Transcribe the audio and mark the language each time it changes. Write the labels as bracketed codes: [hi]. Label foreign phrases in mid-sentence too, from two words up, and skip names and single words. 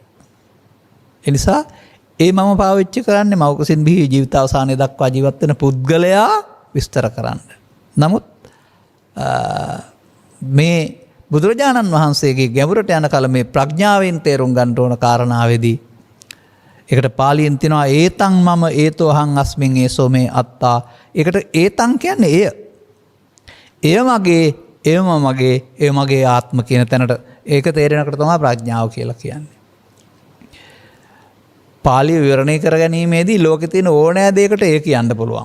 [si] ඒ නිසා ඒ මම පාවිච්චි කරන්නේ මව්කුසින් බිහි ජීවිත අවසානයේ දක්වා ජීවත් වෙන පුද්ගලයා විස්තර කරන්න. නමුත් මේ බුදුරජාණන් වහන්සේගේ ගැඹුරට යන කල මේ ප්‍රඥාවෙන් තේරුම් ගන්න ඕන කාරණාවේදී ඒකට පාලියෙන් තියෙනවා [pi] ඒතං මම ඒතෝ අහං අස්මින් ඒසෝ මේ අත්තා. [si] ඒකට ඒතං කියන්නේ එය. එය මගේ, එයම මගේ, එය මගේ ආත්ම කියන තැනට ඒක තේරෙනකොට තමයි ප්‍රඥාව කියලා කියන්නේ. පාලිය විවරණය කර ගැනීමේදී ලෝකේ තියෙන ඕනෑ දෙයකට ඒ කියන්න පුළුවන්.